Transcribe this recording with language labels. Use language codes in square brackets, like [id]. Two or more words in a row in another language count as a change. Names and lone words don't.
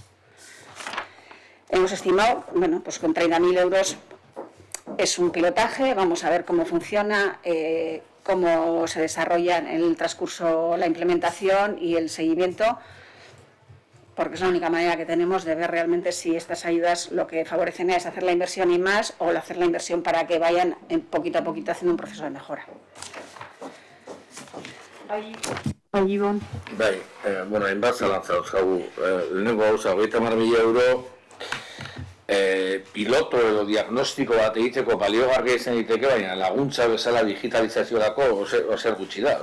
[es] Hemos estimado, pues con 30.000 euros es un pilotaje, vamos a ver cómo funciona, cómo se desarrolla en el transcurso la implementación y el seguimiento, porque es la única manera que tenemos de ver realmente si estas ayudas lo que favorecen es hacer la inversión y más, o hacer la inversión para que vayan poquito a poquito haciendo un proceso de mejora. [eu] Bai, hainbat zalantza dauzkagu. Lehenengo gauza, 30.000 euro piloto edo diagnostiko bat egiteko baliogarria izan daiteke, baina laguntza bezala digitalizaziorako ozer gutxi da.